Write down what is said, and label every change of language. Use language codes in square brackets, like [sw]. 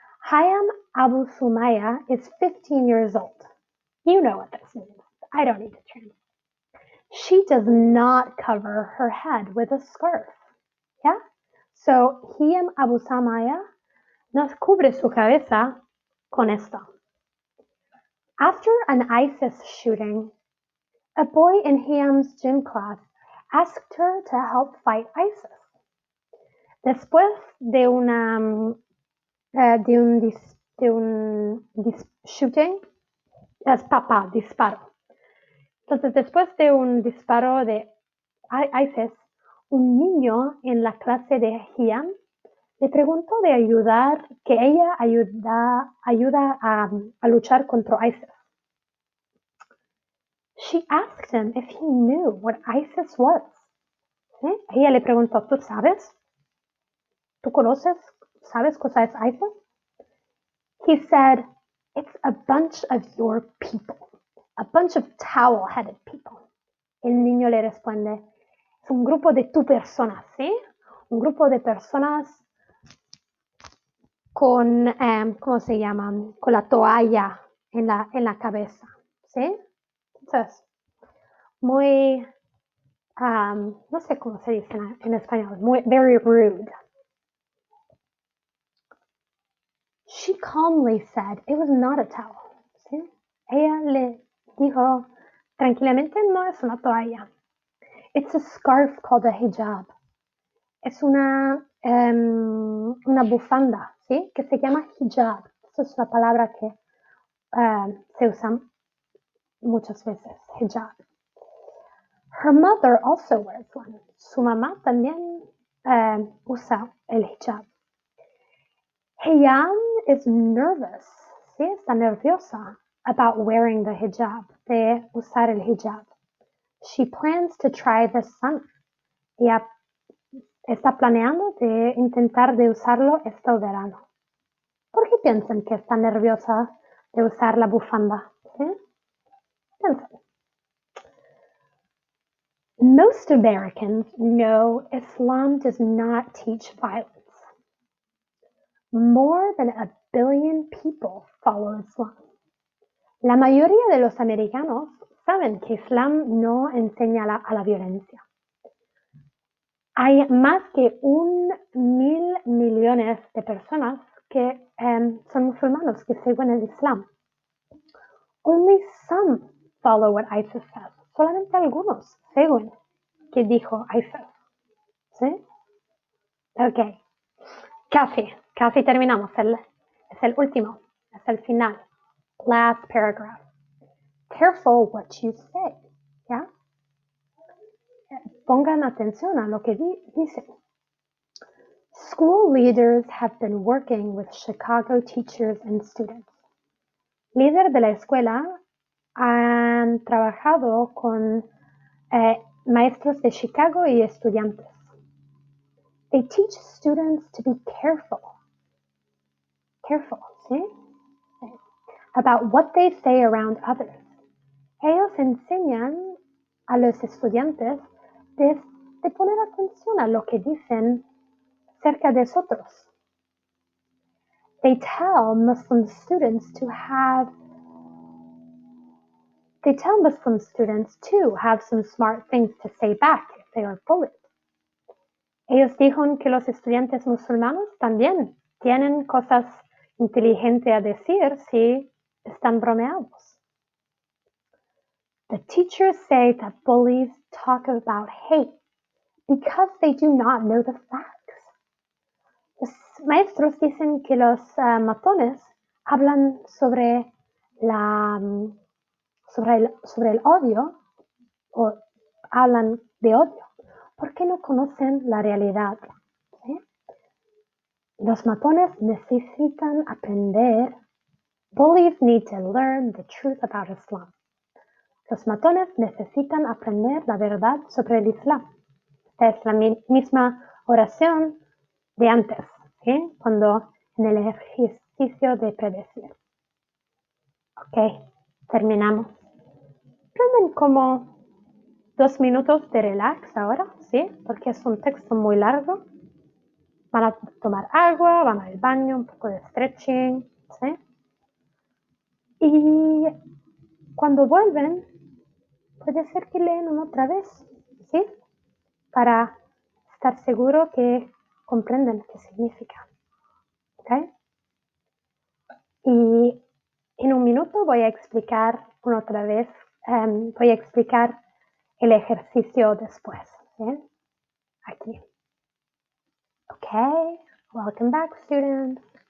[en] Hayam Abu Sumaya is 15 years old. You know what this means. I don't need to translate. She does not cover her head with a scarf. Yeah? [es] So, Hayam Abu Sumaya no cubre su cabeza con esto. [en] After an ISIS shooting, a boy in Hayam's gym class asked her to help fight ISIS. [es] Después de un shooting, disparo. Entonces, después de un disparo de ISIS, un niño en la clase de Hiam le preguntó de que ella ayuda a luchar contra ISIS. [en] She asked him if he knew what ISIS was. [es] ¿Sí? Ella le preguntó, ¿tú sabes? ¿Tú conoces? ¿Sabes cosa es ISIS? [en] He said, it's a bunch of your people. A bunch of towel-headed people. [es] El niño le responde, es un grupo de tu personas, ¿sí? Un grupo de personas con, ¿cómo se llaman? Con la toalla en la cabeza, ¿sí? Entonces, muy no sé cómo se dice en español, [en] very rude. She calmly said it was not a towel. [es] ¿Sí? Ella le dijo tranquilamente, no es una toalla. [en] It's a scarf called a hijab. [es] Es una bufanda, ¿sí? Que se llama hijab. Esa es la palabra que se usa muchas veces, hijab. Her mother also wears one. Su mamá también usa el hijab. [en] Heyam is nervous, [es] ¿sí? Está nerviosa [en] about wearing the hijab, [es] de usar el hijab. [en] She plans to try this summer. [es] Ella está planeando de intentar de usarlo este verano. ¿Por qué piensan que está nerviosa de usar la bufanda? ¿Sí? Piensen. [en] Most Americans know Islam does not teach violence. More than 1 billion people follow Islam. [es] La mayoría de los americanos saben que Islam no enseña a la violencia. Hay más que 1.000 millones de personas que son musulmanos que siguen el Islam. [en] Only some follow what ISIS says. [es] Solamente algunos siguen que dijo ISIS. ¿Sí? Ok. Casi terminamos. Es el último. Es el final. [en] Last paragraph. Careful what you say. [es] ¿Ya? Pongan atención a lo que dice. [en] School leaders have been working with Chicago teachers and students. [es] Líderes de la escuela han trabajado con maestros de Chicago y estudiantes. [en] They teach students to be careful, [es] ¿sí? [en] About what they say around others. [es] Ellos enseñan a los estudiantes de poner atención a lo que dicen cerca de otros. [en] They tell Muslim students to have some smart things to say back if they are bullied. [es] Ellos dijeron que los estudiantes musulmanes también tienen cosas inteligentes a decir si están bromeados. The teachers say that bullies talk about hate because they do not know the facts. Los maestros dicen que los matones hablan sobre el odio o hablan de odio porque no conocen la realidad. ¿Sí? Los matones necesitan aprender. [en] Bullies need to learn the truth about Islam. [es] Los matones necesitan aprender la verdad sobre el Islam. Esta es la misma oración de antes, ¿sí? Cuando en el ejercicio de predecir. Ok, terminamos. Tomen como 2 minutos de relax ahora, ¿sí? Porque es un texto muy largo. Van a tomar agua, van al baño, un poco de stretching, ¿sí? Y cuando vuelven, puede ser que leen otra vez, ¿sí? Para estar seguro que comprenden qué significa, ¿ok? Y en un minuto voy a explicar otra vez, voy a explicar el ejercicio después, ¿sí? Aquí. [en] Okay, welcome back, students.